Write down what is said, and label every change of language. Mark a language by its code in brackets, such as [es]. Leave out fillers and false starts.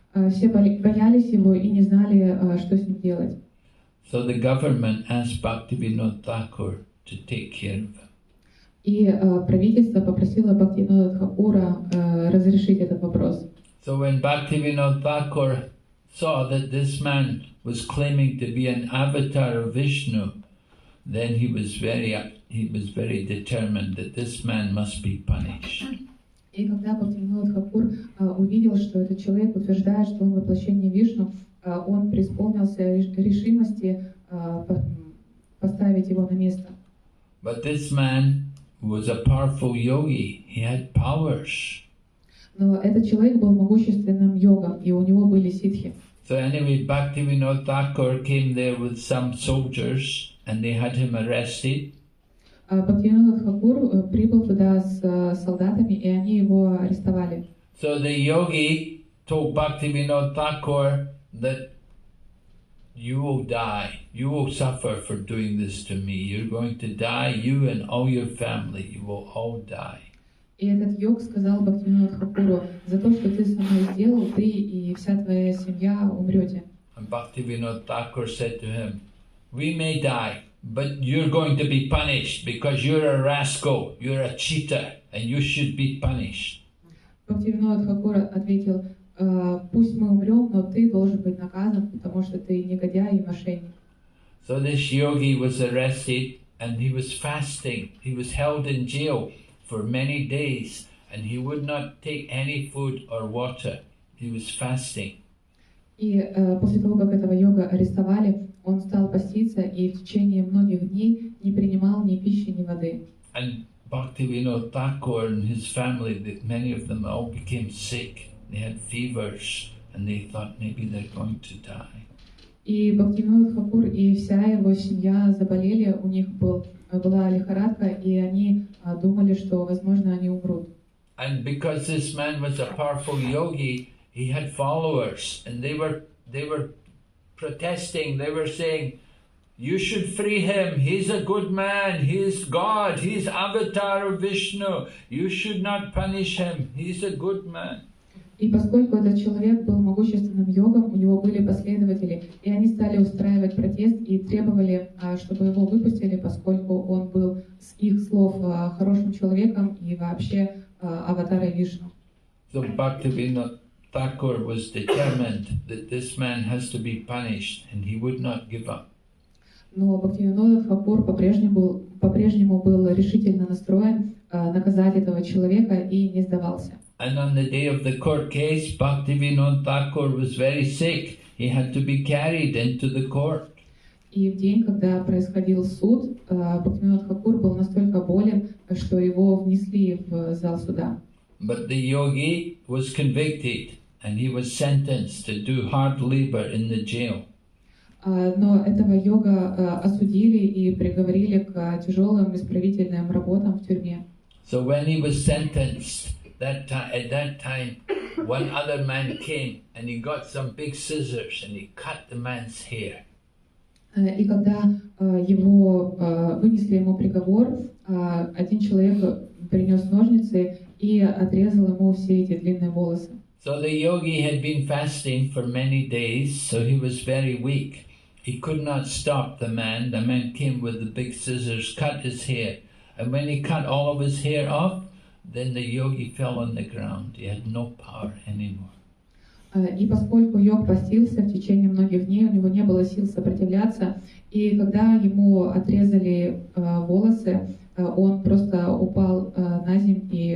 [ru] Все боялись его и не знали, что с ним делать. [en] So the government asked Bhaktivinoda Thakur to take care of him. [ru] И правительство попросило Бхактивинода Тхакура разрешить этот вопрос. [en] So when Bhaktivinoda Thakur saw that this man was claiming to be an avatar of Vishnu, then he was very determined that this man must be punished. [ru] И когда Бхактивинода Тхакур увидел, что этот человек утверждает, что он воплощение Вишну, он преисполнился решимости поставить его на место. [en] But this man was a powerful yogi. He had powers. [ru] Но этот человек был могущественным йогом, и у него были ситхи. [en] So anyway, Bhaktivinoda Thakur came there with some soldiers and they had him arrested. [ru] Бхактивинода Тхакур прибыл туда с солдатами, и они его арестовали. [en] So the yogi told Bhaktivinoda Thakur that you will die, you will suffer for doing this to me. You're going to die, you and all your family, you will all die. [ru] И этот йог сказал Бхактивинода Тхакуру: за то, что ты со мной сделал, ты и вся твоя семья умрете. [en] And Bhaktivinoda Thakur said to him, we may die, but you're going to be punished because you're a rascal, you're a cheater, and you should be punished. [ru] Бхактивинода Тхакур ответил: пусть мы умрем, но ты должен быть наказан, потому что ты негодяй и мошенник. [en] So this yogi was arrested and he was fasting. He was held in jail for many days and he would not take any food or water. He was fasting. [ru] И после того, как этого йога арестовали, он стал поститься и в течение многих дней не принимал ни пищи, ни воды. [en] And Bhaktivinoda Thakur and his family, many of them all became sick. They had fevers and they thought maybe they're going to die. [ru] И Бхактивинода Тхакур и вся его семья заболели, у них была лихорадка, и они думали, что, возможно, они умрут. [en] And because this man was a powerful yogi, he had followers, and they were protesting. They were saying, "You should free him. He's a good man. He's God. He's avatar of Vishnu. You should not punish him. He's a good man." [ru] И поскольку этот человек был могущественным йогом, у него были последователи, и они стали устраивать протест и требовали, чтобы его выпустили, поскольку он был с их слов хорошим человеком и вообще аватарой Вишну. [en] So Bhaktivinoda Thakur was determined that this man has to be punished, and he would not give up. [ru] Но Бхактивинода Тхакур по-прежнему был решительно настроен наказать этого человека и не сдавался. [en] And on the day of the court case, Bhaktivinoda Thakur was very sick. He had to be carried into the court. [ru] И в день, когда происходил суд, Бхактивинода Тхакур был настолько болен, что его внесли в зал суда. [en] But the yogi was convicted and he was sentenced to do hard labor in the jail. [ru] Но этого йога осудили и приговорили к тяжелым исправительным работам в тюрьме. [en] So when he was sentenced, at that time, one other man came and he got some big scissors and he cut the man's hair. [ru] И когда вынесли ему приговор, один человек принес ножницы и отрезал ему все эти длинные волосы. [en] So the yogi had been fasting for many days, so he was very weak. He could not stop the man. The man came with the big scissors, cut his hair. And when he cut all of his hair off, then the yogi fell on the ground. He had no power anymore. [ru] И поскольку йог постился в течение многих дней, у него не было сил сопротивляться, и когда ему отрезали волосы, он просто упал на землю